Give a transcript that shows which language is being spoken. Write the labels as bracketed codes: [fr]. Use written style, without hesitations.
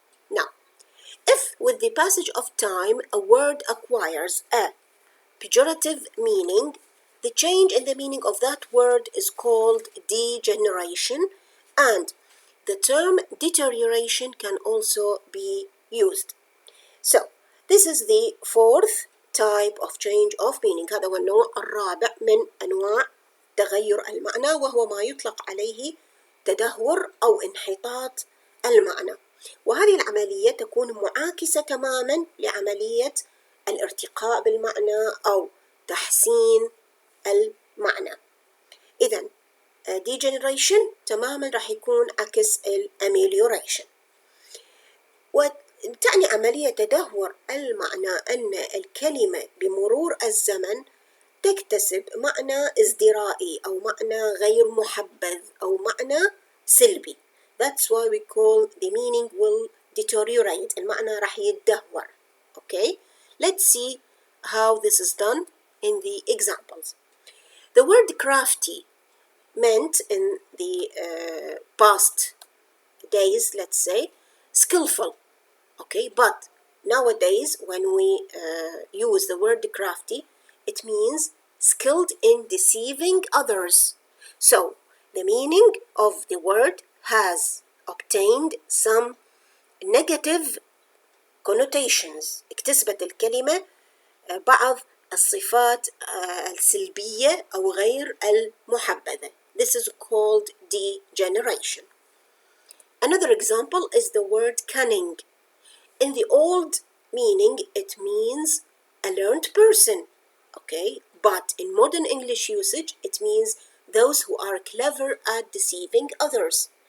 [en] Now, if with the passage of time a word acquires a pejorative meaning, the change in the meaning of that word is called degeneration, and the term deterioration can also be used. So, this is the fourth type of change of meaning. [ar] هذا هو النوع الرابع من أنواع تغير المعنى، وهو ما يطلق عليه تدهور أو انحطاط المعنى. وهذه العملية تكون معاكسة تماما لعملية الارتقاء بالمعنى أو تحسين المعنى. إذا degeneration تماما راح يكون عكس amelioration. وتعني عملية تدهور المعنى أن الكلمة بمرور الزمن تكتسب معنى ازدرائي أو معنى غير محبذ أو معنى سلبي. [en] That's why we call the meaning will deteriorate. [ar] المعنى راح يتدهور. [en] Okay? Let's see how this is done in the examples. The word crafty meant in the past days, let's say, skillful. Okay, but nowadays when we use the word crafty, it means skilled in deceiving others. So the meaning of the word has obtained some negative connotations. [ar] اكتسبت الكلمة بعض الصفات السلبية أو غير المحبذة. [en] This is called degeneration. Another example is the word cunning. In the old meaning, it means a learned person, okay? But in modern English usage, it means those who are clever at deceiving others.